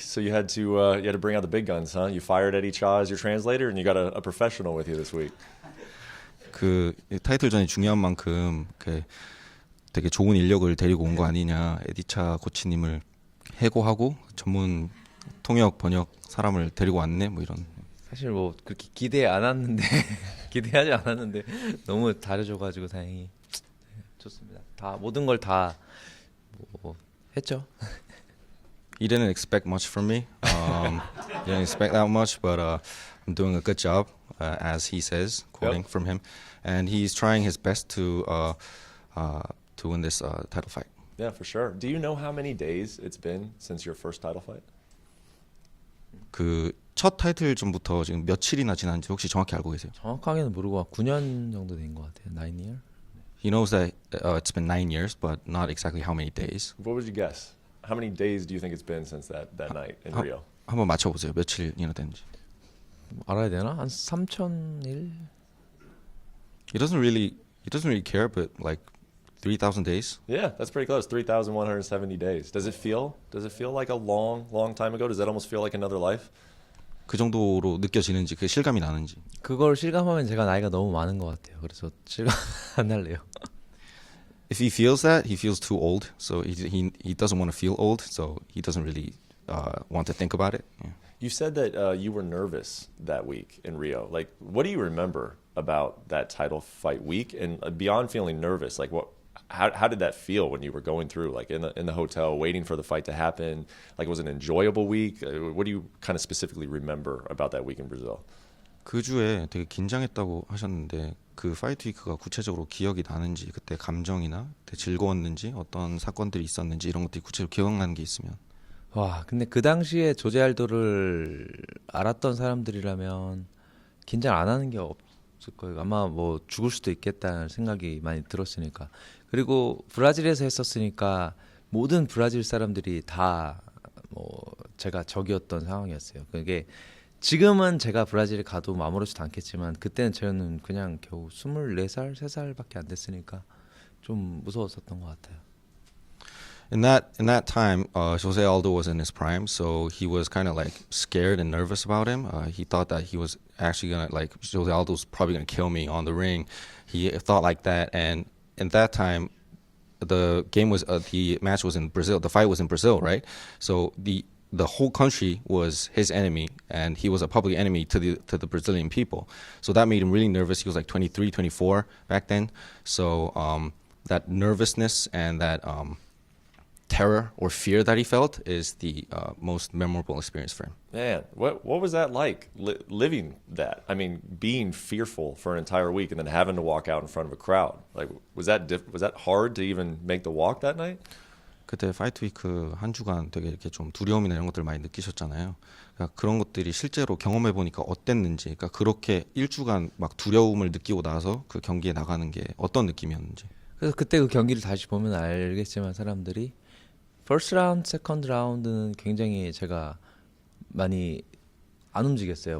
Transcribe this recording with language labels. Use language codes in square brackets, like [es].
[en] So you had to bring out the big guns, huh? You fired Eddie Cha as your translator, and you got a professional with you this week. [ko] 그 타이틀전이 중요한 만큼 되게 좋은 인력을 데리고 온 거 아니냐. 에디차 코치님을 해고하고 전문 통역 번역 사람을 데리고 왔네. 뭐 이런. 사실 뭐 그렇게 기대 안 했는데 기대하지 않았는데 너무 잘해줘가지고 다행히 좋습니다. 다 모든 걸 다 뭐 했죠. [en] He didn't expect much from me. He didn't expect that much, but I'm doing a good job, as he says, quoting from him, and he's trying his best to win this title fight. Yeah, for sure. Do you know how many days it's been since your first title fight? [ko] 그 첫 타이틀전부터 지금 며칠이나 지난지 혹시 정확히 알고 계세요? 정확하게는 모르고 9년 정도 된 것 같아요. [en] 9 year. He knows that it's been 9 years, but not exactly how many days. What would you guess? How many days do you think it's been since that night in Rio? [ko] 한번 맞춰보세요. 며칠이나 됐는지. 알아야 되나? 한 3,000일? [en] He doesn't really care, but like 3,000 days. Yeah, that's pretty close. 3,170 days. Does it feel like a long time ago? Does that almost feel like another life? [ko] 그 정도로 느껴지는지, 그 실감이 나는지. 그걸 실감하면 제가 나이가 너무 많은 것 같아요. 그래서 실감 안 날래요. [en] If he feels that, he feels too old. So he doesn't want to feel old. So he doesn't really want to think about it. Yeah. You said that you were nervous that week in Rio. Like, what do you remember about that title fight week? And beyond feeling nervous, like how did that feel when you were going through, like in the hotel, waiting for the fight to happen? Like, was it an enjoyable week? What do you kind of specifically remember about that week in Brazil? [ko] 그 주에 되게 긴장했다고 하셨는데 그 파이트 위크가 구체적으로 기억이 나는지, 그때 감정이나 되게 즐거웠는지, 어떤 사건들이 있었는지 이런 것들이 구체적으로 기억나는 게 있으면. 와, 근데 그 당시에 조제 알도를 알았던 사람들이라면 긴장 안 하는 게 없을 거예요. 아마 뭐 죽을 수도 있겠다는 생각이 많이 들었으니까. 그리고 브라질에서 했었으니까 모든 브라질 사람들이 다 뭐 제가 적이었던 상황이었어요. 그게 지금은 제가 브라질에 가도 아무렇지도 않겠지만 그때는 저는 그냥 겨우 24살, 3살밖에 안 됐으니까 좀 무서웠었던 것 같아요. [en] In that time, Jose Aldo was in his prime, so he was kind of like scared and nervous about him. He thought that he was actually gonna, like, Jose Aldo's probably gonna kill me on the ring. He thought like that, and in that time, the match was in Brazil. The fight was in Brazil, right? So the whole country was his enemy, and he was a public enemy to the Brazilian people. So that made him really nervous. He was like 23, 24 back then. So that nervousness and that terror or fear that he felt is the most memorable experience for him. Man, what was that like, living that? I mean, being fearful for an entire week and then having to walk out in front of a crowd. Like, was that hard to even make the walk that night? [ko] 그때 파이트 위크 한 주간 되게 이렇게 좀 두려움이나 이런 것들 많이 느끼셨잖아요. 그러니까 그런 것들이 실제로 경험해 보니까 어땠는지, 그러니까 그렇게 일주간 막 두려움을 느끼고 나서 그 경기에 나가는 게 어떤 느낌이었는지. 그래서 그때 그 경기를 다시 보면 알겠지만 사람들이 [en] first round, second round [ko] 는 굉장히 제가 많이 안 움직였어요.